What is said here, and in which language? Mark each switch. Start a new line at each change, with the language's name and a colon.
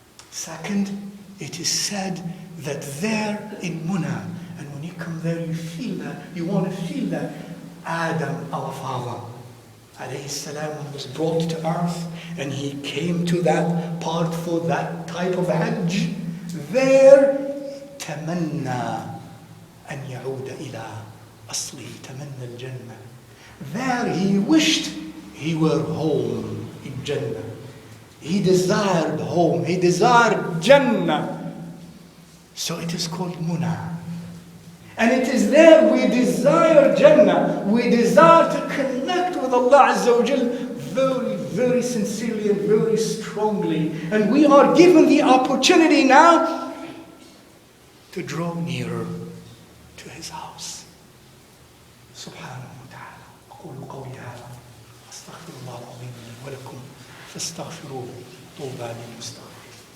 English: Second, it is said that there in Muna, and when you come there you feel that, you want to feel that Adam, our father, alayhi salam, was brought to earth and he came to that part for that type of Hajj.
Arabic: There, تمنى أن يعود إلى أصله, تمنى الجنة.
English: There he wished he were home in Jannah. He desired home. He desired Jannah. So it is called Muna. And it is there we desire Jannah. We desire to connect with Allah Azza wa Jal very, very sincerely and very strongly. And we are given the opportunity now to draw nearer to His house.
Arabic: Subhanahu wa ta'ala. أقول قولي هذا أستغفر الله العظيم لي ولكم فاستغفروه طوبى للمستغفرين.